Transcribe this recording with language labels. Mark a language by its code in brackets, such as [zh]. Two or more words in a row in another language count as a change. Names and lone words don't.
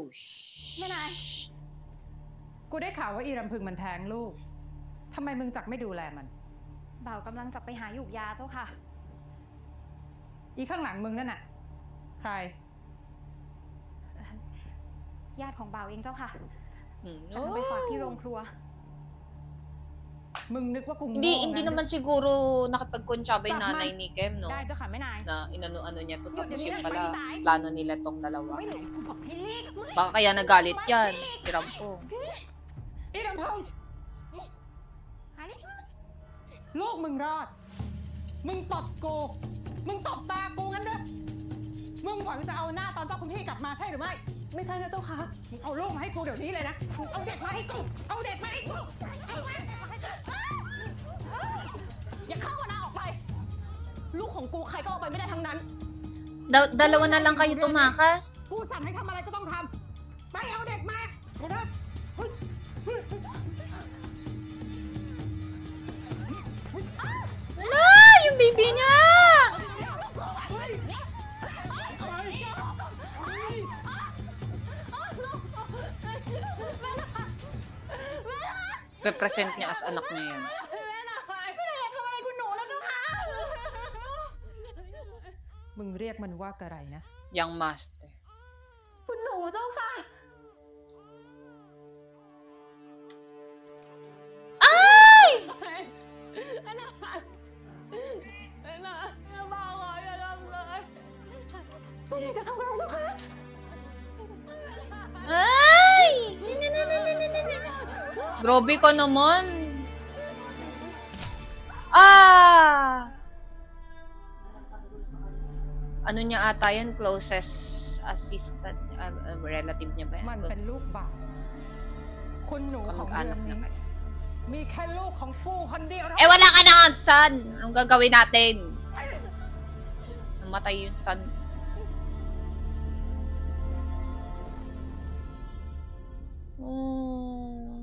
[th] ไม่นายกูได้ข่าวว่าอีรำพึงมันแท้งลูกทำไมมึงจักไม่ดูแลมัน บ่าวกำลังจะไปหาหยูกยาเจ้าค่ะ อีข้างหลังมึงนั่นน่ะ ใคร ญาติของบ่าวเองเจ้าค่ะ Hmm. กำลังไปฝากที่โรงครัว มึงนึกว่ากู [tl] Hindi naman siguro nakipagkuntsaba yung nanay ni Kem, no? [th] ได้เจ้าค่ะแม่นาย [tl] Na inano-ano niya to, tapos Yun, yung yun, pala, yun, plano nila tong dalawa. [th] ไม่ไหนกูบอกให้เรียก [tl] Baka kaya nagalit yan, si Rampong. [th] อีลำพงลูกมึงรอด มึงตบกู มึงตบตากูงั้นเด้อมึงหวังจะเอาหน้าตอนเจ้าคุณพี่กลับมาใช่หรือไม่ ไม่ใช่นะเจ้าค่ะมึงเอาลูกมาให้กูเดี๋ยวนี้เลยนะมึงเอาเด็กมาให้กู เอาเด็กมาให้กูเอาเด็กมาให้กูอย่าเข้ามานะออกไป ลูกของกูใครก็เอาไปไม่ได้ทั้งนั้น [tl] Dalawa na lang kayo tumakas. [th] กูสั่งให้ทำอะไรก็ต้องทำ ไปเอาเด็กมาเดี๋ยวนะ [tl] Ala, yung baby niya! Pe-present niya as anak niya yan. [th] มึงเรียกมันว่าอะไรนะ [en] Young master. [th] คุณหนูเจ้าค่ะ Ay! บ่าวอย่าทำเลยจะทำอะไรนะคะ [tl] Ay! Grabe ka naman. Ah! Ano niya ata yan? [en] Closest assistant? [tl] Relative niya ba yan? [th] มันเป็นลูกบ่าวคุณหนูของเรือนนี้มีแค่ลูกของกูคนเดียว [tl] Eh, wala ka na nga, son! Anong gagawin natin? Namatay yung son. Oh.